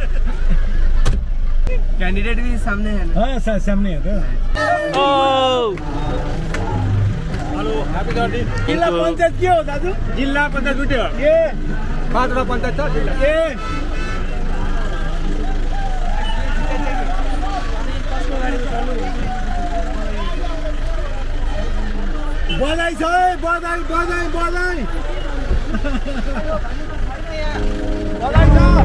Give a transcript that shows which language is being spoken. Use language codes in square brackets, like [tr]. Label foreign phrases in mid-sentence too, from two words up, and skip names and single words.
[hi] कैंडिडेट भी सामने है ना? हाँ सर सामने है तो [en] hello happy birthday [ne] जिल्ला पंचायत के हो दाजु? जिल्ला पंचायत दुईटै हो के पाँचवटा पंचायत छ जिल्ला के बधाई छ है, बधाई बधाई बधाई बधाई छ।